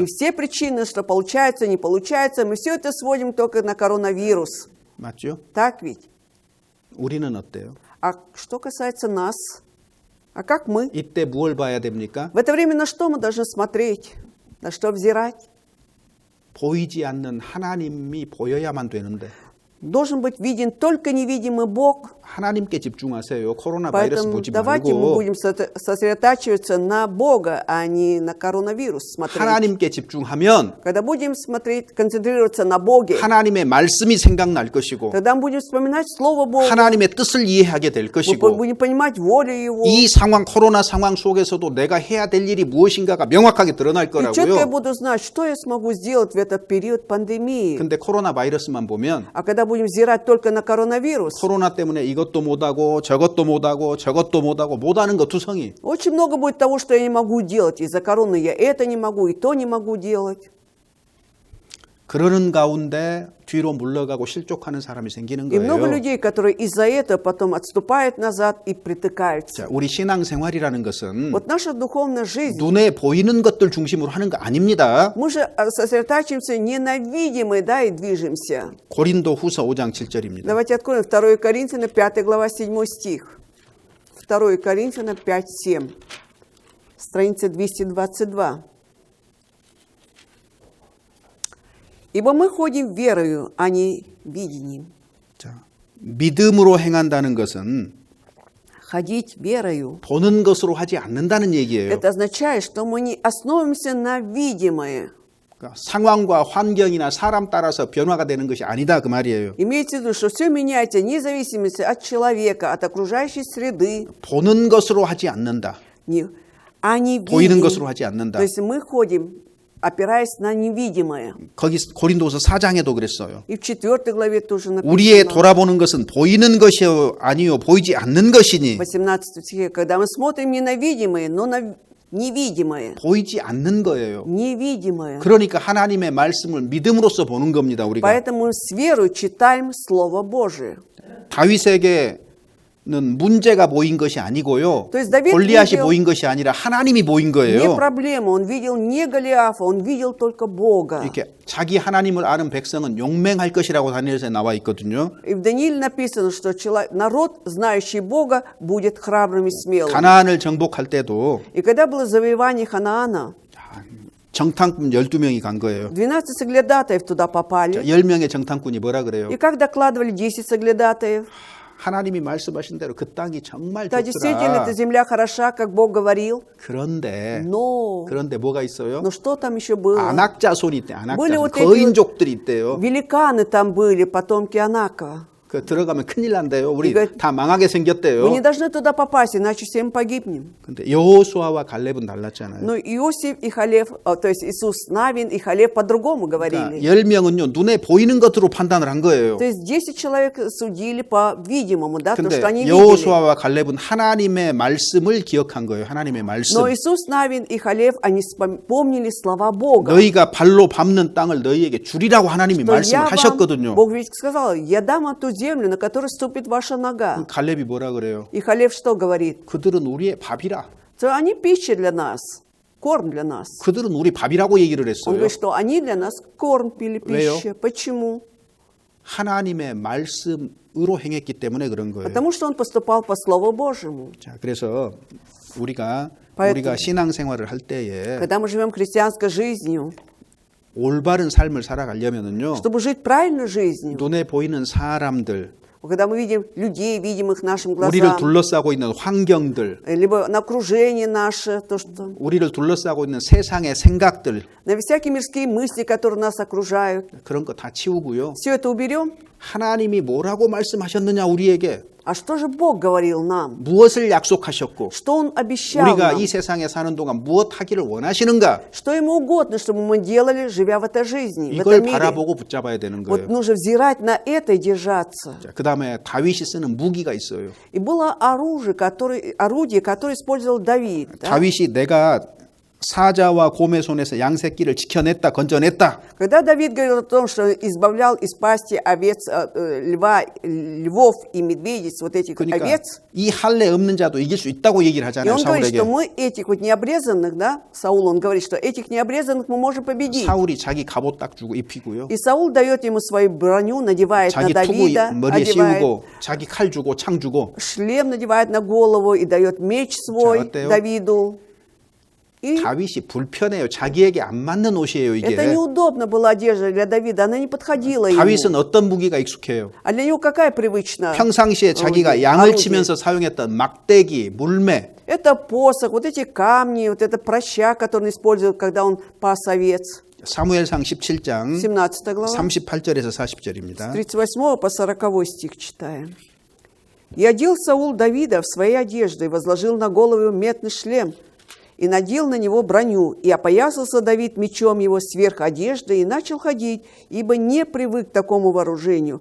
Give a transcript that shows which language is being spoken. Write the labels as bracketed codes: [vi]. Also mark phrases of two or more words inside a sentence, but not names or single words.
[ru] И все причины, что получается, не получается, мы все это сводим только на коронавирус. [ko] 맞죠? [ru] Так ведь? [ko] 우리는 어때요? [ru] А что касается нас, а как мы? [ko] 이때 무엇을 봐야 됩니까? [ru] В это время на что мы должны смотреть? На что взирать? [ko] 보이지 않는 하나님이 보여야만 되는데 [ru] Должен быть виден только невидимый Бог. [ko] 하나님께 집중하세요. 코로나 바이러스 [ru] Поэтому [ko] 보지 [ru] давайте мы [ko] 말고 [ru] будем сосредотачиваться на Бога, а не на коронавирус смотреть. [ko] 하나님께 집중하면 [ru] Когда будем смотреть, концентрироваться на Боге, [ko] 하나님의 말씀이 생각날 것이고 [ru] тогда мы будем вспоминать Слово Бога, [ko] 하나님의 뜻을 이해하게 될 [ru] мы [ko] 것이고 [ru] будем понимать волю Его. [ko] 이 상황 코로나 상황 속에서도 내가 해야 될 일이 무엇인가가 명확하게 드러날 [ru] И четко я [ko] 거라고요. [ru] буду знать, что я смогу сделать в этот период пандемии. [ko] 근데 코로나 바이러스만 보면 [ru] А когда будем взирать только на коронавирус, [ko] 코로나 때문에 이것도 못하고 저것도 못하고 저것도 못하는 거 투성이. [ru] очень много будет того, что я не могу делать. Из-за короны я это не могу, и то не могу делать. [ko] 그러는 가운데 뒤로 물러가고 실족하는 사람이 생기는 [ru] И много [ko] 거예요. [ru] людей, которые из-за этого потом отступают назад и притыкаются. [ko] 자, 우리 신앙생활이라는 것은 [ru] Вот наша духовная жизнь, [ko] 눈에 보이는 것들 중심으로 하는 거 아닙니다. [ru] мы же сосредотачиваемся не на видимое, да, и движемся. [ko] 고린도 후서 5장 7절입니다. [ru] Давайте откроем 2 Коринфянам 5 глава 7 стих. 2 Коринфянам 5:7. Страница 222. «Ибо мы ходим верою, а не видением». [ko] 자, 믿음으로 행한다는 것은 [ru] Ходить верою. [ko] 보는 것으로 하지 않는다는 얘기예요. [ru] Это означает, что мы не основываемся на видимое. [ko] 그러니까 상황과 환경이나 사람 따라서 변화가 되는 것이 아니다 그 말이에요. [ru] Имеется в виду, что все меняется вне зависимости от человека, от окружающей среды, [ko] 보는 것으로 하지 않는다. [ru] а не [ko] 보이는 [ru] видим. [ko] 것으로 하지 않는다. [ru] То есть мы ходим, опираясь на невидимое. [ko] 거기 고린도서 4장에도 그랬어요. [ru] И в 4 главе тоже [ko] 우리의 [ru] написано, [ko] 돌아보는 것은 보이는 것이 아니요 보이지 않는 것이니 [ru] 18 стихе, когда мы смотрим не на видимое, но на невидимое. [ko] 보이지 않는 거예요. [ru] Невидимое. [ko] 그러니까 하나님의 말씀을 믿음으로써 보는 겁니다. 우리가 [ru] Поэтому с верой читаем Слово Божие. [ko] 다윗에게 문제가 모인 것이 아니고요. [ru] То есть Давид [ko] 골리앗이 [ru] видел [ko] 모인 것이 아니라 하나님이 모인 [ru] не [ko] 거예요. [ru] проблему, он видел не Голиафа, он видел только Бога. [ko] 이렇게 자기 하나님을 아는 백성은 용맹할 것이라고 다니엘서에 나와 있거든요. [ru] И в Данииле написано, что народ, знающий Бога, будет храбрым и смелым. [ko] 가나안을 정복할 때도 [ru] И когда было завоевание Ханаана, [ko] 정탐꾼 12명이 간 거예요. [ru] 12 соглядатаев туда попали. [ko] 10명의 정탐꾼이 뭐라 그래요? [ru] И как докладывали 10 соглядатаев, [ko] 하나님이 말씀하신 대로 그 땅이 정말 [ru] да, действительно, эта [ko] 좋더라. [ru] земля хороша, как Бог говорил. [ko] 그런데 [ru] Но [ko] 뭐가 있어요? [ru] что там еще было? [ko] 안악자손이 있대. [ru] были [ko] 안악자손. [ru] вот эти [ko] 거인족들이 있대요. [ru] великаны там были, потомки Анака. [ko] 그 들어가면 큰일 난대요. 우리 이거- 다 망하게 생겼대요. [ru] Мы не должны туда попасть, иначе всем погибнем. [ko] 근데 여호수아와 갈렙은 달랐잖아요. [ru] Но Иосиф и Халев, то есть Иисус Навин и Халев по-другому [ko] 그러니까 [ru] говорили. [ko] 10명은요 눈에 보이는 것으로 판단을 한 거예요. [ru] То есть 10 человек судили по видимому, да, то, [ko] 근데 [ru] что они видели. [ko] 여호수아와 갈렙은 하나님의 말씀을 기억한 거예요. 하나님의 말씀. [ru] Но Иисус Навин и Халев, они помнили слова Бога. [ko] 너희가 발로 밟는 땅을 너희에게 주리라고 하나님이 [ru] Что [ko] 말씀을 하셨거든요. [ru] Бог ведь сказал, я дам вам ту землю, на которой ступит ваша нога. [ko] 갈렙이 뭐라 그래요? [ru] И Халев что говорит? [ko] 그들은 우리의 밥이라. [ru] Что они пища для нас, корм для нас. [ko] 그들은 우리 밥이라고 얘기를 [ru] Он [ko] 했어요. [ru] говорит, что они для нас корм пили, [ko] 왜요? [ru] пища. Почему? [ko] 하나님의 말씀으로 행했기 때문에 그런 거예요. [ru] Потому что он поступал по Слову Божьему. [ko] 자, 그래서 우리가 [ru] поэтому- [ko] 신앙생활을 할 때에 [ru] Когда мы живем христианской жизнью, [ko] 올바른 삶을 살아가려면은요. [ru] чтобы жить правильной жизнью, [ko] 눈에 보이는 사람들, [ru] когда мы видим людей, видим их нашим [ko] 우리를 [ru] глазам, [ko] 둘러싸고 있는 환경들, [ru] либо на окружение наше, то, что [ko] 우리를 둘러싸고 있는 세상의 생각들 [ru] на всякие мирские мысли, которые нас окружают, [ko] 그런 거 다 치우고요. [ru] все это уберем. [ko] 하나님이 뭐라고 말씀하셨느냐 우리에게 [ru] А что же Бог говорил нам? [ko] 무엇을 약속하셨고 [ru] Что Он обещал [ko] 우리가 [ru] нам? [ko] 이 세상에 사는 동안 무엇 하기를 원하시는가 [ru] Что Ему угодно, чтобы мы делали, живя в этой жизни, в [ko] 이걸 [ru] этом мире? [ko] 바라보고 붙잡아야 되는 [ru] Вот [ko] 거예요. [ru] нужно взирать на это и держаться. [ko] 그 다음에 다윗이 쓰는 무기가 있어요. [ru] И было орудие, которое использовал Давид. Да? [ko] 다윗이 내가 사자와 곰의 손에서 양새끼를 지켜냈다, 건져냈다. [ru] Когда Давид говорил о том, что избавлял из пасти овец, львов и медведиц, вот этих [ko] 그러니까 [ru] овец, [ko] 이 할례 없는 자도 이길 수 있다고 얘기를 [ru] и [ko] 하잖아요, [ru] он говорит, [ko] 사울에게. [ru] что мы этих вот необрезанных, да, Саул, он говорит, что этих необрезанных мы можем победить. [ko] 사울이 자기 갑옷 딱 주고 입히고요. [ru] И Саул дает ему свою броню, надевает на [ko] 자기 투구 [ru] Давида, [ko] 머리에 [ru] одевает [ko] 씌우고 자기 칼 주고 창 주고 [ru] шлем, надевает на голову и дает меч свой [ko] 어때요? [ru] Давиду. И [ko] 다윗이 불편해요. 자기에게 안 맞는 옷이에요, [ru] это [ko] 이게. [ru] неудобно была одежда для Давида, она не подходила ему. [ko] 다윗은 어떤 무기가 익숙해요? [ru] А для него какая привычна? [ko] 평상시에 자기가 [ru] орудие? [ko] 양을 [ru] орудие. [ko] 치면서 사용했던 막대기, 물매, [ru] Это посох, вот эти камни, вот это проща, который он использовал, когда он пас овец. [ko] 사무엘상 17장 [ru] 17 глава, [ko] 38절에서 [ru] с [ko] 40절입니다. [ru] 38 по 40 стих читаем. «И одел Саул Давида в свои одежды, и возложил на голову его метный шлем, и надел на него броню, и опоясался Давид мечом его сверх одежды, и начал ходить, ибо не привык к такому вооружению.